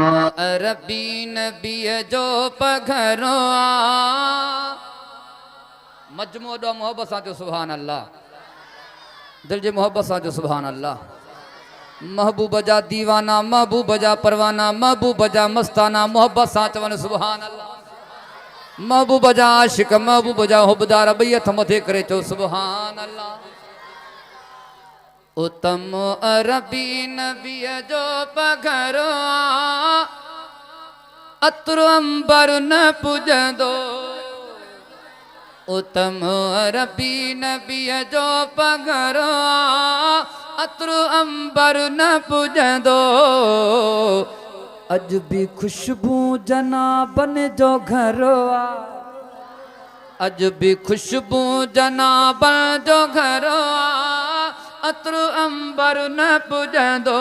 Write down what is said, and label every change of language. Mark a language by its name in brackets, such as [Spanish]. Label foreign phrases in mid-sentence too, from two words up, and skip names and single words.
[Sindhi] अरबी नबी जो पघरो मजमू दो मोहब्बत सां [Arabic] سبحان الله [Sindhi] दिल जी मोहब्बत सां [Arabic] سبحان الله [Sindhi] महबूब जा दीवाना महबूब जा परवाना महबूब जा मस्ताना मोहब्बत सां चवन [Arabic] سبحان الله [Sindhi] महबूब जा आशिक महबूब जा हुबदार ॿई हथ मथे करे चो [Arabic] سبحان الله [Sindhi] उत्तम अरबी नबी जो पघरो अत्र अंबर न पुजंदो उत्तम अरबी नबी जो पघरो अत्र अंबर न पुजंदो अज भी खुशबू जनाबन जो घरो अज भी खुशबू जनाबन जो घरो अत्र अंबर न पुजंदो